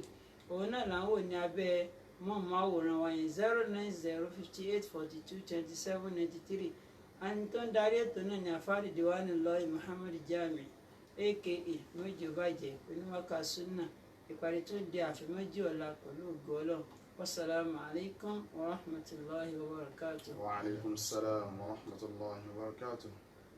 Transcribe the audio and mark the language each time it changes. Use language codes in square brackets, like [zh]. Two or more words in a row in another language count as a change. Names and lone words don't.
[yo] Òun náà là ń wò ní abẹ́ mọ́ọ̀máwòrán wa yẹn 09058422793. Ẹni tó ń darí ètò náà ni àfáàrí Diwanullahi Muhammad Jami aka Mojobàjẹ́ oníwàkà súnà. Ìparí tó di àfẹ́mọ́jì ọ̀la pẹ̀lú ògo Ọlọ́run. [ar] والسلام عليكم ورحمة الله وبركاته. وعليكم السلام ورحمة الله وبركاته.